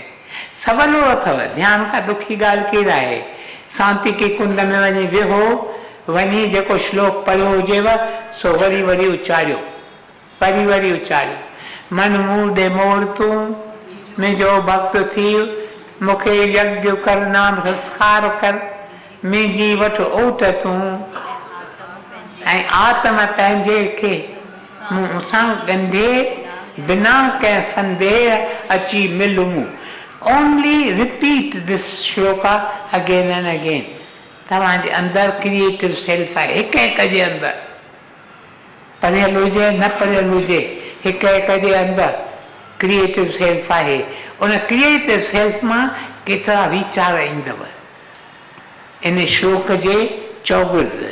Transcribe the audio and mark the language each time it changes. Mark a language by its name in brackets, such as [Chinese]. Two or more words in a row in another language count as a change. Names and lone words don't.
[Sindhi] सवलो अथव, ध्यानु खां ॾुखी ॻाल्हि कहिड़ा आहे। शांति के कुंड में वञी वेहो, वञी जेको श्लोक पढ़ियो हुजेव सो वरी उचारियो, वरी उचारियो। मन मूं ॾे मोड़ तूं मुंहिंजो भक्त थी, मूंखे यज्ञ कर, नाम संस्कार कर, मुंहिंजी वठि ओट तूं, ऐं आत्म पंहिंजे खे मूं सां ॻंढे, बिना कंहिं संदेह अची मिल मूं। [English] Only repeat this shloka again and again. [Sindhi] तव्हांजे अंदरि [English] creative self [Sindhi] आहे, हिक जे अंदरि, पढ़ियल हुजे न पढ़ियल हुजे, हिक जे अंदरि [English] creative self [Sindhi] आहे। उन [English] creative self [Sindhi] मां केतिरा वीचार ईंदव इन श्लोक जे चौगिर्द।